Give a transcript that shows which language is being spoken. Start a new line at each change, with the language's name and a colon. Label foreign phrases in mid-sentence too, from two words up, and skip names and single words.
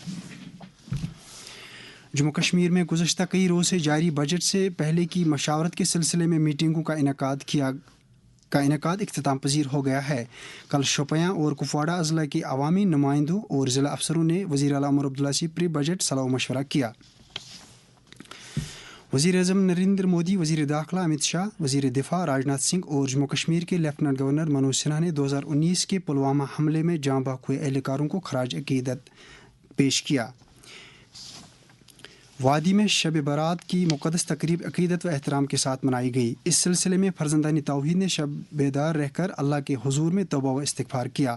Urdu: جموں کشمیر میں گزشتہ کئی روز سے جاری بجٹ سے پہلے کی مشاورت کے سلسلے میں میٹنگوں کا انعقاد اختتام پذیر ہو گیا ہے۔ کل شوپیاں اور کپواڑہ اضلاع کے عوامی نمائندوں اور ضلع افسروں نے وزیر اعلیٰ عمر عبداللہ سے پری بجٹ صلاح و مشورہ کیا۔ وزیر اعظم نریندر مودی، وزیر داخلہ امت شاہ، وزیر دفاع راجناتھ سنگھ اور جموں کشمیر کے لیفٹیننٹ گورنر منوج سنہا نے 2019 کے پلوامہ حملے میں جاں بحق ہوئے اہلکاروں کو خراج عقیدت پیش کیا۔ وادی میں شب برات کی مقدس تقریب عقیدت و احترام کے ساتھ منائی گئی۔ اس سلسلے میں فرزندان توحید نے شب بیدار رہ کر اللہ کے حضور میں توبہ و استغفار کیا۔